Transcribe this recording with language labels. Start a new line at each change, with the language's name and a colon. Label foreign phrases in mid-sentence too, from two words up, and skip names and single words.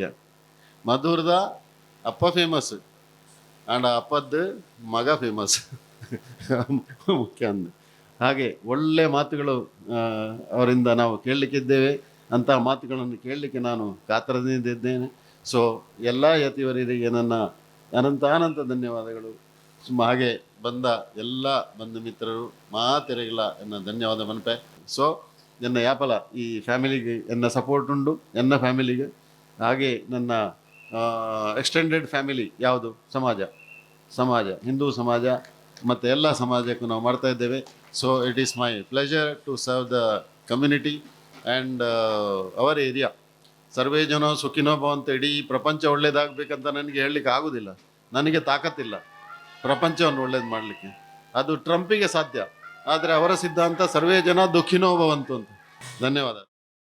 Kannada: ಮಧುರದ ಅಪ್ಪ
English: famous and
Kannada: ಅಪ್ಪದ್ದು ಮಗ ಫೇಮಸ್ ಮುಖ್ಯ ಅಂದು. ಹಾಗೆ ಒಳ್ಳೆ ಮಾತುಗಳು ಅವರಿಂದ ನಾವು ಕೇಳಲಿಕ್ಕಿದ್ದೇವೆ. ಅಂತಹ ಮಾತುಗಳನ್ನು ಕೇಳಲಿಕ್ಕೆ ನಾನು ಕಾತರದಿಂದಿದ್ದೇನೆ. ಸೊ ಎಲ್ಲ ಯತಿವರಿಗೆ ನನ್ನ ಅನಂತ ಧನ್ಯವಾದಗಳು. ಹಾಗೆ ಬಂದ ಎಲ್ಲ ಬಂಧು ಮಿತ್ರರು
Tulu: ಮಾತೆರೆಗಿಲ್ಲ ಎನ್ನ ಧನ್ಯವಾದ ಮನಪೆ. ಸೊ ಎನ್ನ ಯಾಪಲ ಈ ಫ್ಯಾಮಿಲಿಗೆ ಎನ್ನ ಸಪೋರ್ಟ್ ಉಂಡು, ಎನ್ನ ಫ್ಯಾಮಿಲಿಗೆ.
Kannada: ಹಾಗೆ ನನ್ನ
English: extended family
Kannada: ಯಾವುದು? ಸಮಾಜ ಹಿಂದೂ ಸಮಾಜ ಮತ್ತು ಎಲ್ಲ ಸಮಾಜಕ್ಕೂ ನಾವು ಮಾಡ್ತಾ ಇದ್ದೇವೆ.
English: so it is my pleasure to serve the community and our area.
Sanskrit: ಸರ್ವೇ ಜನ ಸುಖಿನೋ ಭವಂತು.
Kannada: ಇಡೀ ಪ್ರಪಂಚ ಒಳ್ಳೇದಾಗಬೇಕಂತ ನನಗೆ ಹೇಳಲಿಕ್ಕೆ ಆಗೋದಿಲ್ಲ. ನನಗೆ ತಾಕತ್ತಿಲ್ಲ ಪ್ರಪಂಚವನ್ನು ಒಳ್ಳೇದು ಮಾಡಲಿಕ್ಕೆ. ಅದು ಟ್ರಂಪಿಗೆ ಸಾಧ್ಯ. ಆದರೆ ಅವರ ಸಿದ್ಧಾಂತ
Sanskrit: ಸರ್ವೇ ಜನ ದುಃಖಿನೋ ಭವಂತು
Kannada: ಅಂತ. ಧನ್ಯವಾದ.